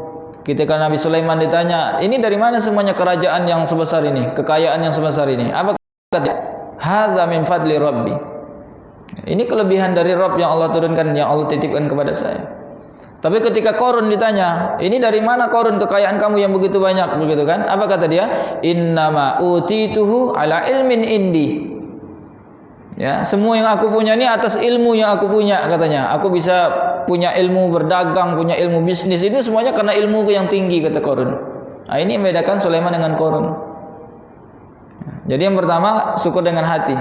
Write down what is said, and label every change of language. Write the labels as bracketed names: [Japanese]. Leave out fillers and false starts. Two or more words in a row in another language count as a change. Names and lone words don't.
[Indonesian] Ketika Nabi Sulaiman ditanya, ini dari mana semuanya kerajaan yang sebesar ini, kekayaan yang sebesar ini? Apa kata? [Arabic] هذا من فضل ربي. [Indonesian] Ini kelebihan dari Rabb yang Allah turunkan, yang Allah titipkan kepada saya. Tapi ketika Qarun ditanya, ini dari mana Qarun kekayaan kamu yang begitu banyak, begitu kan? Apa kata dia? [Arabic] إنما أوتيته على علم عندي. [Indonesian] Ya, semua yang aku punya ini atas ilmu yang aku punya, katanya. Aku bisa punya ilmu berdagang, punya ilmu bisnis, ini semuanya karena ilmu yang tinggi, kata Qarun. Nah, ini membedakan Sulaiman dengan Qarun. Jadi yang pertama, syukur dengan hati.